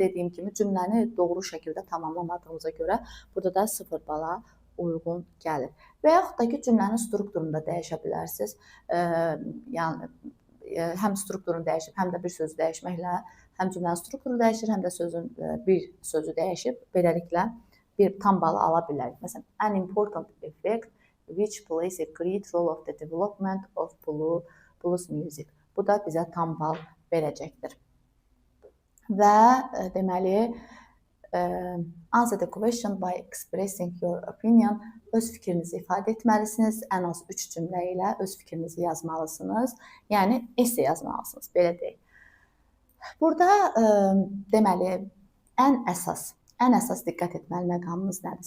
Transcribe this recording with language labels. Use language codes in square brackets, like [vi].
[az] Dediyim kimi cümləni doğru şəkildə tamamlamadığımıza görə burada da 0 bala uyğun gəlir. Və yaxud da ki, cümlənin strukturunu da dəyişə bilərsiniz. Yəni həm strukturunu dəyişib, həm də bir sözü dəyişməklə həm cümlənin strukturu dəyişir, həm də sözün bir sözü dəyişib. Beləliklə bir tam balı ala bilərik. [en] Məsələn, an important effect which plays a great role of the development of blues music. [az] Bu da bizə tam bal verəcəkdir. Və deməli, [en] answer the question by expressing your opinion. [az] Öz fikrinizi ifadə etməlisiniz. Ən az 3 cümlə ilə öz fikrinizi yazmalısınız. Yəni esse yazmalısınız, belə deyək. Burada deməli ən əsas diqqət etməli məqamımız nədir?